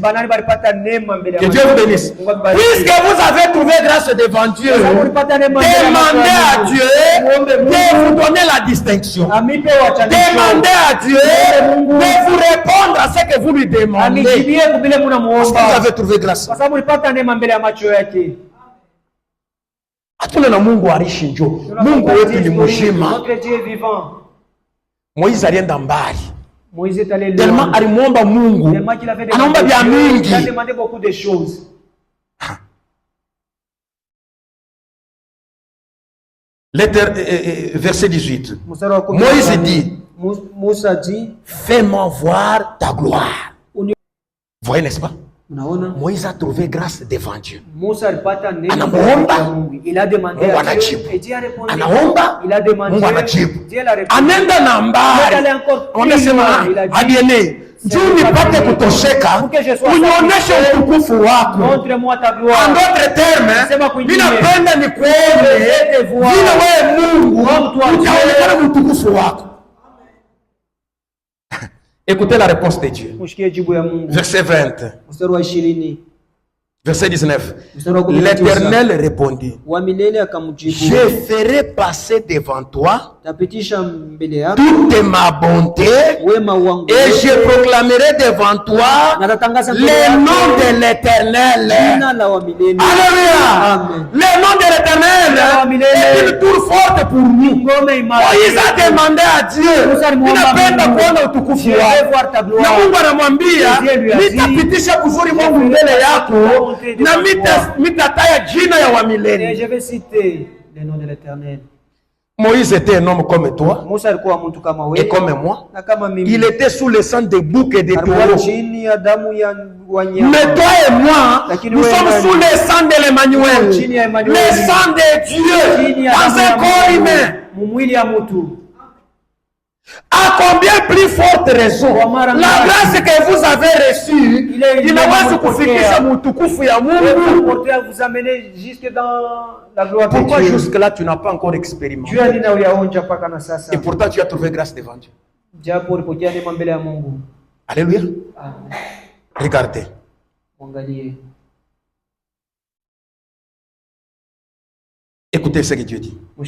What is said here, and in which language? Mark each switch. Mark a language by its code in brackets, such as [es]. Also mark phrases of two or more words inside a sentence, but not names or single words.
[fr] Que Dieu vous bénisse. Puisque vous avez trouvé grâce devant Dieu, demandez à Dieu de vous donner la distinction. Demandez à Dieu de vous répondre à ce que vous lui demandez. Parce que vous avez trouvé grâce. [sw] Hatuna na Mungu arishi njo. Mungu wetu ni mzima. Moïse alienda mbali. Tellement alimwomba Mungu, anaomba vya mingi. [fr] Verset 18. Moïse dit, fais-moi voir ta gloire. Vous voyez, n'est-ce pas? Moïse a trouvé grâce devant Dieu. [sw] Anaomba, Mungu anajibu. Anaomba, Mungu anajibu. Anenda na mbali. Wanasema, adiene, juu nipate kutosheka, unionyeshe utukufu wako. [fr] En d'autres termes, [sw] ninapenda nikuone vile wewe Mungu utaonekana utukufu wako. [fr] Écoutez la réponse de Dieu. Verset 20. Verset 19. L'Éternel répondit, je ferai passer devant toi toute ma bonté et je proclamerai devant toi le nom de l'Éternel. Alléluia. Le nom de l'Éternel est une tour forte pour nous. Moïse a demandé à Dieu, [sw] ninapenda kuona utukufu wako. Na Mungu anamwambia, nitapitisha kuzuri Mungu mbele yako na mitataya jina ya wa milele. [fr] Je vais citer le nom de l'Éternel. Moïse était un homme comme toi et comme moi. Il était sous le sang de boucs et de taureaux. Mais toi et moi, nous sommes sous le sang de l'Emmanuel, le sang de Dieu dans un corps humain. À combien plus forte raison la grâce que vous avez reçue [sw] inaweza kufikisha mtukufu ya Mungu. [fr] Vous amener jusque dans la gloire de Dieu. Pourquoi jusque là tu n'as pas encore expérimenté? Et pourtant tu as trouvé grâce devant Dieu. Alléluia. Regardez. Écoutez ce que Dieu dit.